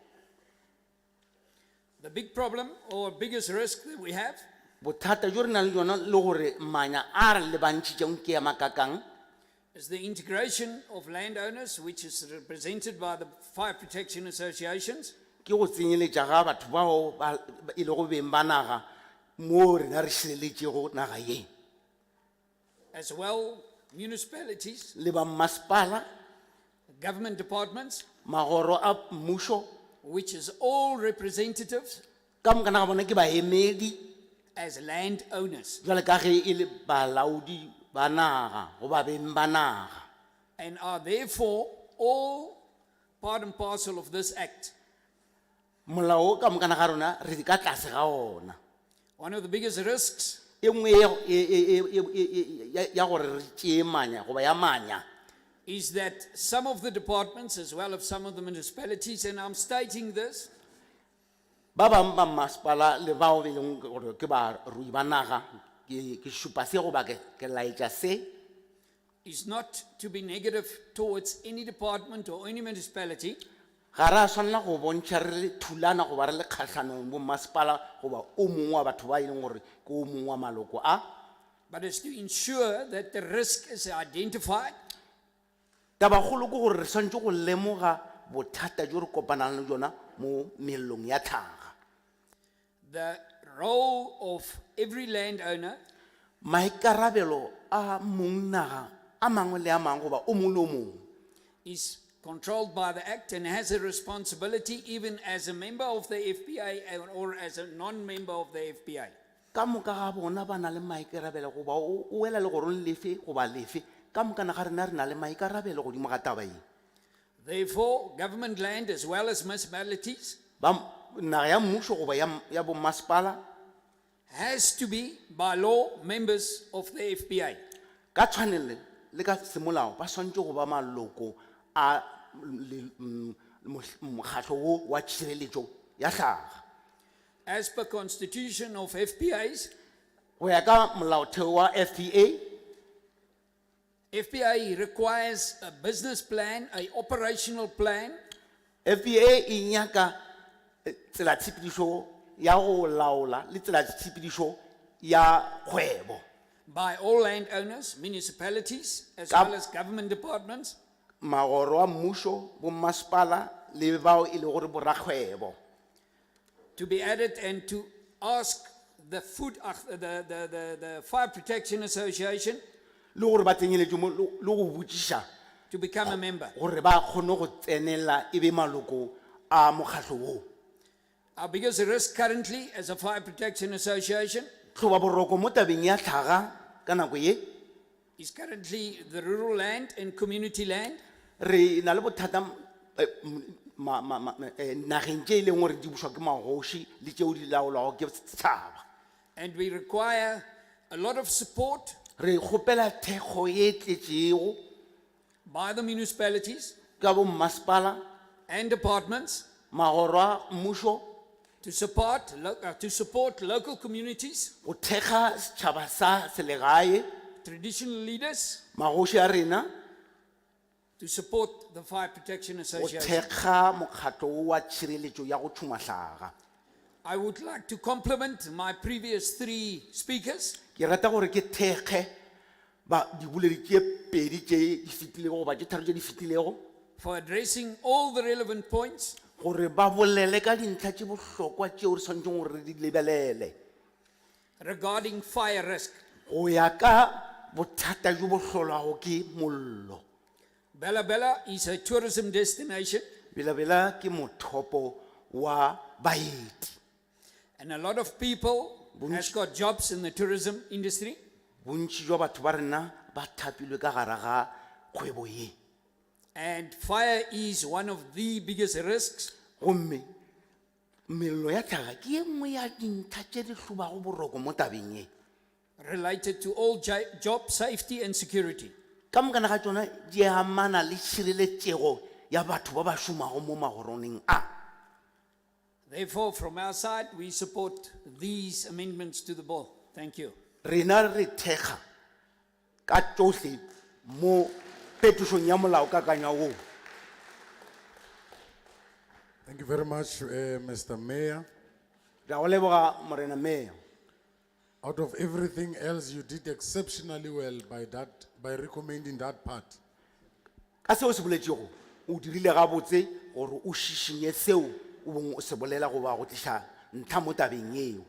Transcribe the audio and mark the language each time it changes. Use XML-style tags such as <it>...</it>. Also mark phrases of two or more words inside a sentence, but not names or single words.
<en>The big problem or biggest risk that we have</en> <nso>Bothata jo re nang le jona le gore manya a re le bantšhitšeng ke ya makakang.</nso> <en>is the integration of landowners, which is represented by the Fire Protection Associations,</en> <nso>Ke go tsenyeletša ga batho bao e le go beng ba naga mo rena re šireletšego naga ye,</nso> <en>as well municipalities,</en> <nso>le ba masepala,</nso> <en>government departments,</en> <nso>magoro a mmušo,</nso> <en>which is all representatives</en> <nso>ka moka naga bona ke baemedi</nso> <en>as landowners.</en> <nso>jwale ka ge e le balaodi ba naga goba beng ba naga</nso> <en>and are therefore all part and parcel of this act.</en> <nso>molao o ka mokana ga rona re di ka tlase ga ona</nso> <en>One of the biggest risks</en> <nso>e nngwe ya gore re tšee manya goba ya manya</nso> <en>is that some of the departments, as well as some of the municipalities, and I'm stating this,</en> <nso>ba bang ba masepala le bao be leng gore ke barui ba naga ke šupa se goba ke laetša se</nso> <en>is not to be negative towards any department or any municipality,</en> <nso>ga re a swanela go bontšha re le thulana goba re le kgatlhanong bo masepala goba o mongwe wa batho ba e leng gore ke o mongwe wa maloko a</nso> <en>but is to ensure that the risk is identified</en> <nso>tabagolo ke gore re swantse go lemoga bothata jo re kopanang le jona mo mellong ya tlhaga</nso> <en>the role of every landowner</en> <nso>maikarabelo a mong naga a mangwe le a mangwe goba o mongwe le o mongwe</nso> <en>is controlled by the Act and has a responsibility even as a member of the FPA or as a non-member of the FPA.</en> <nso>ka moka ga bona ba na le maikarabelo goba o wela le gorong lefe goba lefe ka moka na ga rena re na le maikarabelo godimo ga taba eng</nso> <en>Therefore, government land as well as municipalities</en> <nso>ba naga ya mmušo goba ya bommasepala</nso> <en>has to be by law members of the FPA.</en> <nso>ka tshwanele le ka semolao ba swantse go ba maloko a mokgatlho wo wa tšhireletšo ya tlhaga</nso> <en>As per constitution of FPAs,</en> <nso>go ya ka molaotheo wa FPA</nso> <en>FPA requires a business plan, a operational plan,</en> <nso>FPA e nyaka tsela tshepedišo ya go laola le tsela tshepedišo ya kgwebo</nso> <en>by all landowners, municipalities, as Gov- well as government departments,</en> <nso>magoro a mmušo bommasepala le bao e le gore borakgwebo</nso> <en>to be added and to ask the the Fire Protection Association</en> <nso>le gore ba tsenyeletšwe mo le go botšiša</nso> <en>to become a member.</en> <nso>gore ba kgone go tsenela e be maloko a mokgatlho woo</nso> <en>Our biggest risk currently as a Fire Protection Association</en> <nso>tloba boroko mo tabeng ya tlhaga ka nako ye</nso> <en>is currently the rural land and community land,</en> <nso>re na le bothata nageng tše e leng gore di bušwa ke magoši le tšeo di laolwago ke setšhaba</nso> <en>and we require a lot of support</en> <nso>re kgopela thekgo ye tletšego</nso> <en>by the municipalities</en> <nso>ka bommasepala</nso> <en>and departments</en> <nso>magoro a mmušo</nso> <en>to support local communities,</en> <nso>go thekga setšhaba sa selegae</nso> <en>traditional leaders,</en> <nso>magoši a rena</nso> <en>to support the Fire Protection</en> <nso>go</nso> <en>Association.</en> <nso>thekga mokgatlo wo wa tšhireletšo ya go thuma hlaga</nso> <en>I would like to compliment my previous three speakers</en> <nso>ke rata gore ke thekge ba diboledi tše pedi tše di fetilego goba tše tharo tše di fetilego</nso> <en>for addressing all the relevant points</en> <nso>gore ba bolele ka dintlha tše bohlokwa tšeo re tshwanetseng gore re di lebelele</nso> <en>regarding fire risk.</en> <nso>go ya ka bothata jo bo hlolwago ke mollo</nso> <en>Bella Bella is a tourism destination,</en> <nso>belabela ke mothopo wa baeti</nso> <en>and a lot of people has got jobs in the tourism industry.</en> <nso>bontši jwa batho ba rena ba thapilwe ka gare ga kgwebo ye</nso> <en>And fire is one of the biggest risks.</en> <nso>gomme mello ya tlhaga ke ye nngwe ya dintlha tše di hlobago boroko mo tabeng ye</nso> <en>Related to all job safety and security.</en> <nso>ka mokana ga tsona di amana le tšhireletšego ya batho ba ba šomago mo magoroneng a</nso> <en>Therefore, from our side, we support these amendments to the bill. Thank you.</en> <nso>rena re thekga ka tsohle mo phetošong ya molaokakanywa woo</nso> <en>Thank you very much, Mr. Mayor.</en> <nso>re a go leboga morena meya</nso> <en>Out of everything else, you did exceptionally well by recommending that part.</en> <nso>ka seo se boletšego o dirile gabotse gore o šišinye seo o bong o se bolela goba go tliša ntlha mo tabeng yeo</nso>